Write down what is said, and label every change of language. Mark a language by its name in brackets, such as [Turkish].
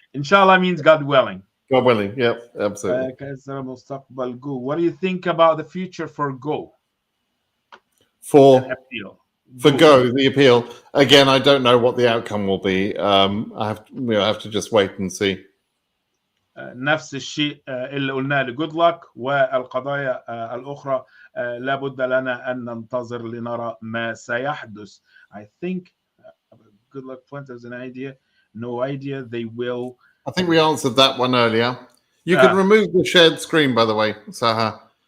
[Arabic] إن شاء الله [English] means God willing. God willing, yep, absolutely. [Arabic] مستقبل Go. [English] What do you think about the future for Go? For Go. Go, the appeal. Again, I don't know what the outcome will be. We'll have to just wait and see. [Arabic] نفس الشيء اللي قلناه لجود لك والقضايا الأخرى لابد لنا أن ننتظر لنرى ما سيحدث. [English] I think good luck Fuentes has an idea. No idea. They will. I think we answered that one earlier. You can remove the shared screen, by the way, Saha.